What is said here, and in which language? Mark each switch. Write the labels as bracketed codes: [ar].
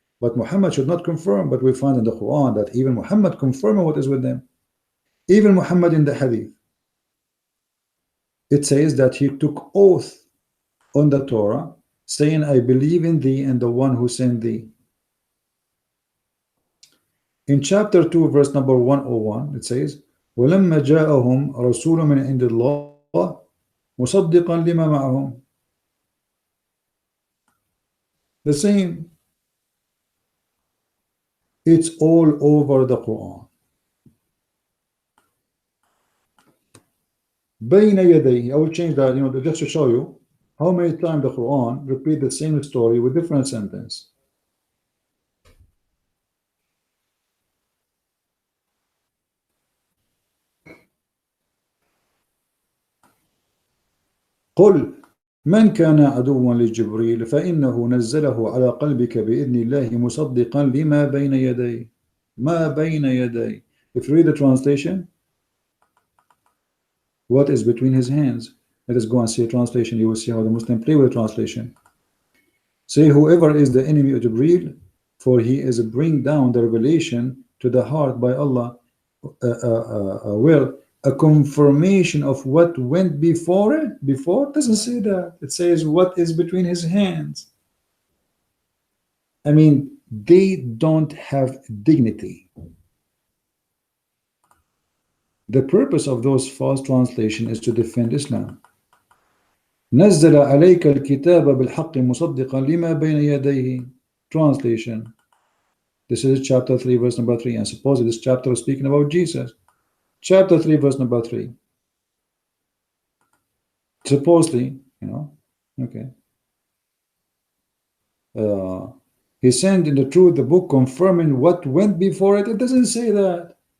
[en] But Muhammad should not confirm. But we find in the Quran that even Muhammad confirming what is with them. Even Muhammad in the Hadith, it says that he took oath on the Torah, saying, I believe in thee and the one who sent thee. In chapter 2, verse number 101, it says, [ar] وَلَمَّا جَاءَهُمْ رَسُولٌ مِنْ عِنْدِ اللَّهِ مُصَدِّقًا لِمَا مَعَهُمْ. [en] The same. It's all over the Quran. [ar] بَيْنَ يَدَيْهِ. [en] I will change that, just to show you how many times the Quran repeat the same story with different sentence. [ar] قل من كان عدوا لجبريل فإنه نزله على قلبك بإذن الله مصدقا لما بين يديه. ما بين يديه. [en] If you read the translation, what is between his hands? Let us go and see a translation. You will see how the Muslim play with the translation. Say, whoever is the enemy of Jibreel, for he is bring down the revelation to the heart by Allah, well, a confirmation of what went before it. Before doesn't say that. It says what is between his hands. I mean, they don't have dignity. The purpose of those false translations is to defend Islam. [ar] نزل عليك الكتاب بالحق مصدقا لما بين يديه. [en] Translation. This is chapter 3, verse number 3. And suppose this chapter is speaking about Jesus. Chapter 3, verse number 3. Supposedly, okay. He sent in the truth the book confirming what went before it. It doesn't say that.